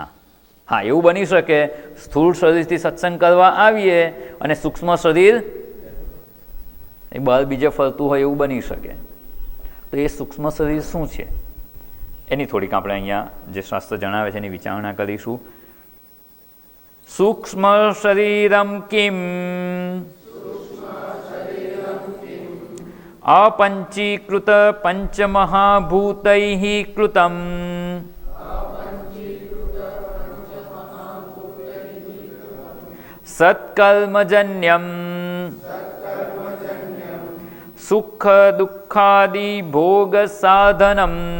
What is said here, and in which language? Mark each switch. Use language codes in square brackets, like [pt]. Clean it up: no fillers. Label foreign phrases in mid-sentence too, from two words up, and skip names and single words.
[gu] હા, એવું બની શકે સ્થૂળ શરીરથી સત્સંગ કરવા આવીએ અને સૂક્ષ્મ શરીર એ બહાર બીજે ફરતું હોય એવું બની શકે. તો એ સૂક્ષ્મ શરીર શું છે એની થોડીક આપણે અહીંયા જે શાસ્ત્ર જણાવે છે એની વિચારણા કરીશું. [sa] સૂક્ષ્મ શરીરમ કિમ अपंचीकृत पंचमहाभूतैः कृतं सत्कर्मजन्यं सुख दुःखादि भोग साधनं